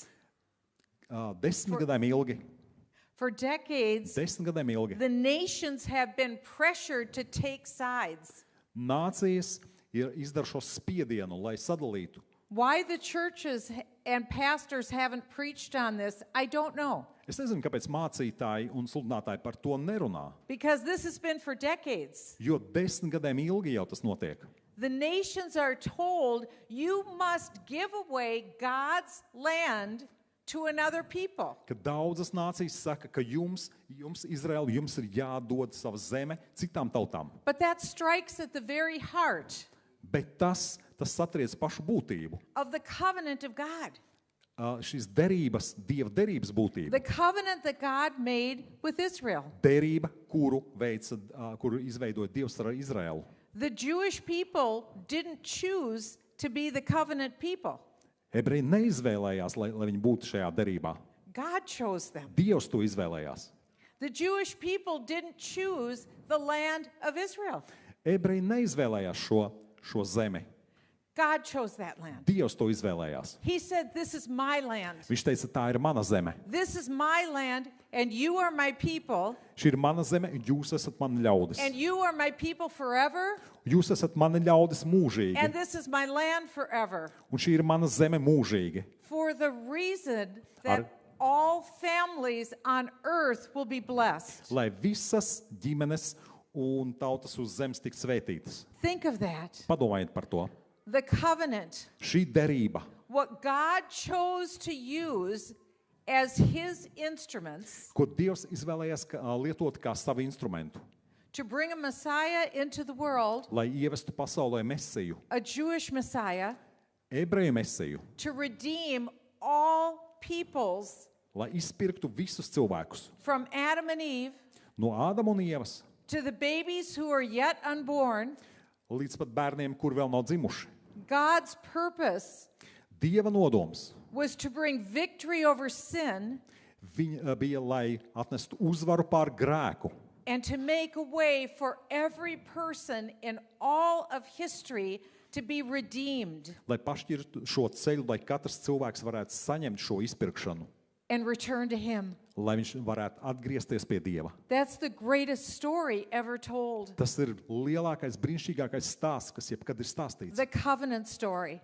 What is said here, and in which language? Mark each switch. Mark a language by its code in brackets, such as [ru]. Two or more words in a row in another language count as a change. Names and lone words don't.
[lv] 10 gadiem ilgi. [en] the nations have been pressured to take sides. [lv] Nācijas ir izdaršos spiedienu, lai sadalītu. [en] Why the churches and pastors haven't preached on this, I don't know. [lv] Es nezinu, kāpēc mācītāji un sludinātāji par to nerunā, [en] Because this has been for decades. [lv] jo 10 gadiem ilgi jau tas notiek. [en] The nations are told you must give away God's land to another people. [lv] Ka daudzas nācijas saka, ka jums Izraēla, jums ir jādod sava zeme citām tautām. [en] But that strikes at the very heart [lv] Bet tas satriec pašu būtību [en] of the covenant of God. [lv] šīs derības, Dieva derības būtība. [en] The covenant that God made with Israel. [lv] Derība, kuru izveidoja Dievs ar Izraēlu. [en] The Jewish people didn't choose to be the covenant people. [lv] Ebreji neizvēlējās, lai viņi būtu šajā derībā. [en] God chose them. [lv] Dievs to izvēlējās. [en] The Jewish people didn't choose the land of Israel. [lv] Ebreji neizvēlējās šo zemi. [en] God chose that land. [lv] Dievs to izvēlējās. [en] He said, "This is my land. [lv] Viņš teica, tā ir mana zeme. [en] This is my land, and you are my people, [lv] Šī ir mana zeme, un jūs esat mani ļaudis. [en] and you are my people forever, [lv] Jūs esat mani ļaudis mūžīgi, [en] and this is my land forever." [lv] un šī ir mana zeme mūžīgi. [en] For the reason that [lv] Ar- [en] all families on earth will be blessed. [lv] Lai visas ģimenes un tautas uz zemes tik svētītas. [en] Think of that. [lv] Padomājiet par to. [en] The covenant, [lv] Šī derība, [en] what God chose to use as his instruments [lv] ko Dievs izvēlējās lietot kā savu instrumentu, [en] to bring a Messiah into the world, [lv] lai ievestu pasaulē Mesiju, [en] a Jewish Messiah, [lv] ebreju Mesiju, [en] to redeem all peoples [lv] lai izpirktu visus cilvēkus [en] from Adam and Eve [lv] no Ādama un Ievas [en] to the babies who are yet unborn. [lv] līdz pat bērniem, kur vēl nav dzimuši. [en] God's purpose [lv] Dieva nodoms [en] was to bring victory over sin [lv] bija, lai atnestu uzvaru pār grēku [en] and to make a way for every person in all of history to be redeemed [lv] lai pašķirtu šo ceļu, lai katrs cilvēks varētu saņemt šo izpirkšanu, [en] and return to him. [lv] lai viņš varētu atgriezties pie Dieva. [en] That's the greatest story ever told. [lv] Tas ir lielākais, brīnišķīgākais stāsts, kas jebkad ir stāstīts. [en] The covenant story.